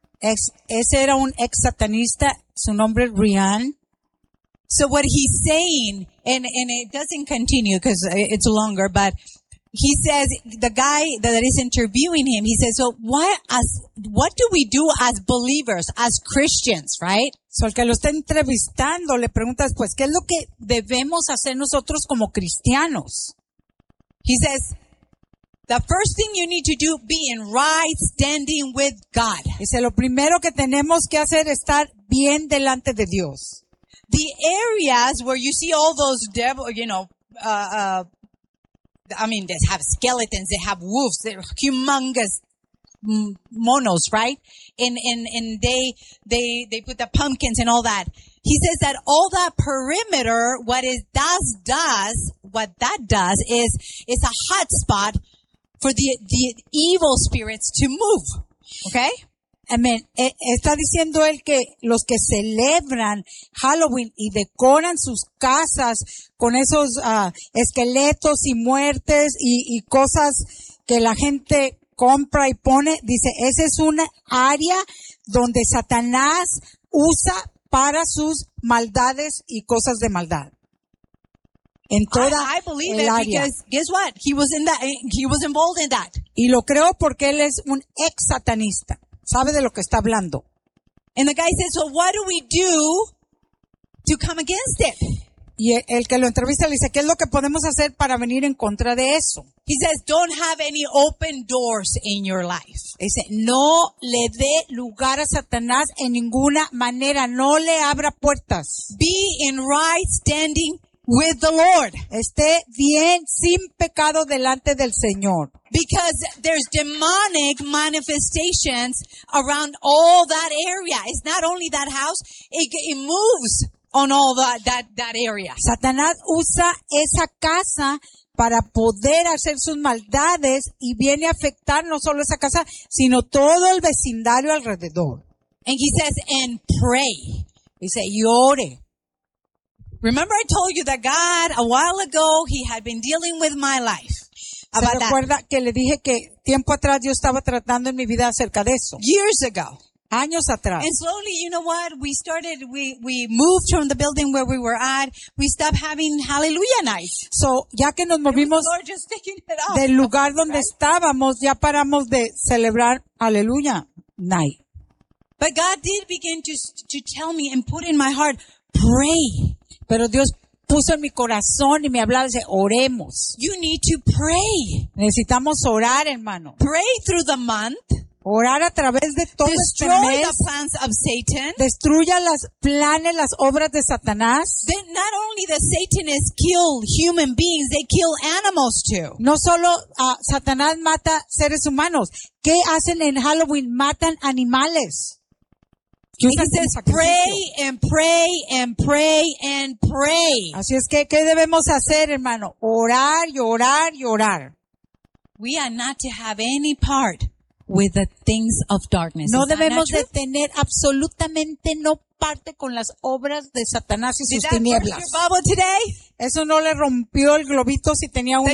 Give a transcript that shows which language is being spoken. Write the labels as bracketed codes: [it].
[es] Ese era un ex-satanista. Su nombre es Rian. [en] So what he's saying, and it doesn't continue because it's longer, but he says, the guy that is interviewing him, he says, so what do we do as believers, as Christians, right? So [es] el que lo está entrevistando le pregunta, pues, ¿qué es lo que debemos hacer nosotros como cristianos? [en] He says, the first thing you need to do, be in right standing with God. [es] Dice, lo primero que tenemos que hacer es estar bien delante de Dios. [en] The areas where you see all those devil, you know, they have skeletons, they have wolves, they're humongous [es] monos, [en] right? And they put the pumpkins and all that. He says that all that perimeter, what that does is, it's a hot spot for the evil spirits to move. Okay? Amen. [es] Está diciendo él que los que celebran Halloween y decoran sus casas con esos esqueletos y muertes y cosas que la gente compra y pone, dice, esa es una área donde Satanás usa para sus maldades y cosas de maldad. En toda [en] I believe it [es] área. [en] Because guess what? He was involved in that. [es] Y lo creo porque él es un ex satanista. Sabe de lo que está hablando. [en] And the guy says, "So what do we do to come against it?" [es] Y el que lo entrevista le dice, "¿Qué es lo que podemos hacer para venir en contra de eso?" [en] He says, "Don't have any open doors in your life." [es] Dice, "No le dé lugar a Satanás en ninguna manera, no le abra puertas." [en] Be in right standing with the Lord. [es] Esté bien sin pecado delante del Señor. [en] Because there's demonic manifestations around all that area. It's not only that house, it moves on all that area. [es] Satanás usa esa casa para poder hacer sus maldades y viene a afectar no solo esa casa, sino todo el vecindario alrededor. [en] And he says, and pray. [es] Dice, y ore. [en] Remember I told you that God, a while ago, he had been dealing with my life. About [es] ¿se recuerda [en] that? [es] Que le dije que tiempo atrás yo estaba tratando en mi vida acerca de eso? [en] Years ago. [es] Años atrás. [en] And slowly, you know what? We started, we moved from the building where we were at. We stopped having hallelujah nights. So, [es] ya que nos movimos del lugar donde [en] right? [es] estábamos, ya paramos de celebrar hallelujah night. [en] But God did begin to tell me and put in my heart, pray. [es] Pero Dios puso en mi corazón y me hablaba, dice, oremos. [en] You need to pray. [es] Necesitamos orar, hermano. [en] Pray through the month. [es] Orar a través de todo [en] destroy [es] este mes. [en] Destroy the plans of Satan. [es] Destruya las planes, las obras de Satanás. [en] Then not only the Satanists kill human beings, they kill animals too. [es] No solo Satanás mata seres humanos. ¿Qué hacen en Halloween? Matan animales. [en] He says, pray and pray and pray and pray. [es] Así es que, ¿qué debemos hacer, hermano? Orar y orar y orar. [en] We are not to have any part with the things of darkness. [es] No debemos de tener absolutamente no parte con las obras de Satanás y sus tinieblas. [en] Did that burst your bubble today? [es] Eso no le rompió el globito si tenía uno